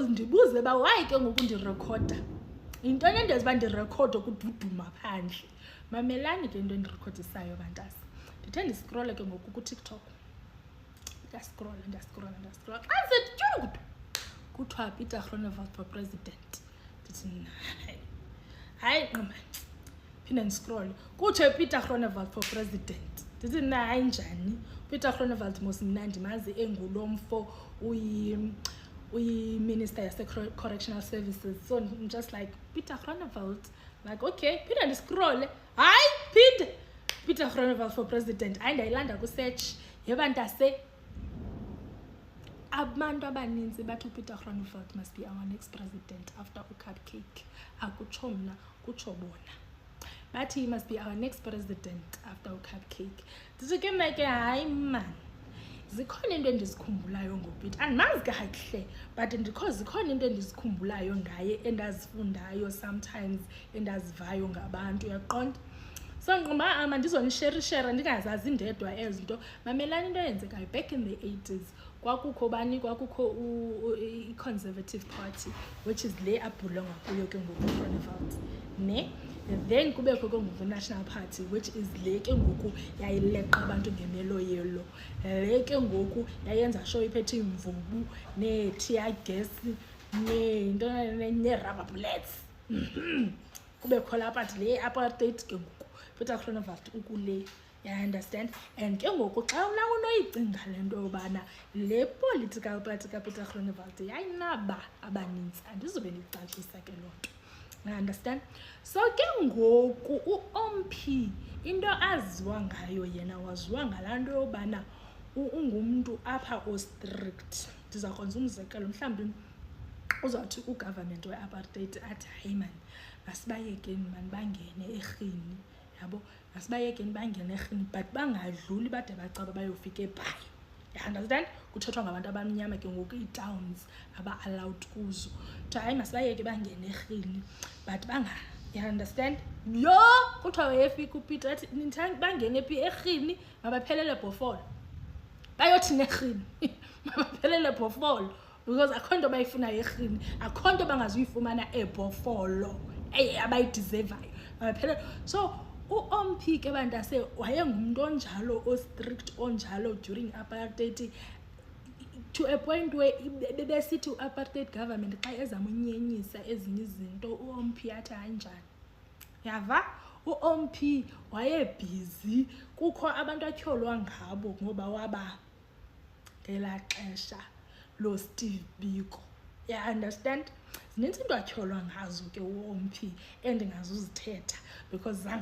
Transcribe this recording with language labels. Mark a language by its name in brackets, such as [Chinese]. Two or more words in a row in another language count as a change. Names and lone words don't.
[Xhosa] ndibuze uba wayi ke ngoku ndirekhoda yintoni endenza uba ndirekhoda kududuma phandle mamelani ke into endirekhodisayo bantasi ndithe ndiscrolle ke ngoku kuTikTok ndascrolla xa ndisetyukudu kuthiwa Peter Groenewald [English] for president [Xhosa] ndithi hayi nqoma phinde ndiscrolle kuthiwe Peter Groenewald [English] for president [Xhosa] ndithi hayi njani Peter Groenewald mos mna ndimazi engulomfo uyi-minister yase-correctional services [English] so I'm just like Peter Groenewald like okay [Xhosa] phinde ndiscrolle hayi phinde Peter Groenewald [English] for president [Xhosa] hayi ndayilanda kusearch yebantase abantu abaninzi bathi Peter Groenewald [English] must be our next president after [Xhosa] uCupcake akutsho mna kutsho bona bathi [English] he must be our next president after [Xhosa] uCupcake ndithi ke meke hayi man zikhona into endizikhumbulayo ngoPeter andimazi kahle but zikhona into endizikhumbulayo ngaye endazifundayo sometimes endazivayo ngabantu uyaqonda so nqoma mandizonishare ndingazazi ndedwa ezinto mamelani into eyenzekayo [English] back in the 80s [Xhosa] kwakukho bani kwakukho i-Conservative Party [English] which is [Xhosa] le abhulonga kuyo ke ngoku Groenewald ne then kubekho ke ngoku National Party [English] which is [Xhosa] le ke ngoku yayileqa abantu ngemelo yelo le ke ngoku yayenza show iphethe imvubu ne-tear gas ne-rubber bullets kubekho la party le apartheid ke ngoku Peter Groenewald ukule [English] you understand [Xhosa] and ke ngoku xa unoyicinga le nto yobana le [English] political party [Xhosa] kaPeter Groenewald yayinaba abaninzi andizube ndicacisa ke loo nto [English] you understand [Xhosa] so ke ngoku uOMP into aziwa ngayo yena waziwa ngalaa nto yobana ungumntu apha ostrict ndiza kwenza umzekelo mhlawumbi uzawuthi ugovernment we-apartheid athi hayi mani masibayekeni mani bangene erhini yabo masibayekeni bangene erhini but bangadluli bade bacaba bayofika eBhayi [English] you understand [Xhosa] kuthethwa ngabantu abamnyama ke ngoku ii-towns aba-allowed kuzo kuthiwa hayi masibayeke bangene erhini but [English] you understand [Xhosa] yo kuthiwa wayefika uPeter athi bangene phi erhini mabaphelele Bhofolo bayothini erhini mabaphelele Bhofolo because akho nto bayifunayo erhini akho nto bangazuyifumana eBhofolo abayideservayo mabaphelele so uOMP ke bantase wayengumuntu onjalo o-strict onjalo [English] during apartheid to a point where [Xhosa] bebesithi u- [English] apartheid government [Xhosa] xa ezama unyenyisa ezinye izinto uOMP athi kanjani yava uOMP wayebhizi kukho abantu atyholwa ngabo ngoba waba ngelaa xesha lo Steve Biko [English] you understand [Xhosa] zininzi into atyholwa ngazo ke uOMP endingazuzithetha because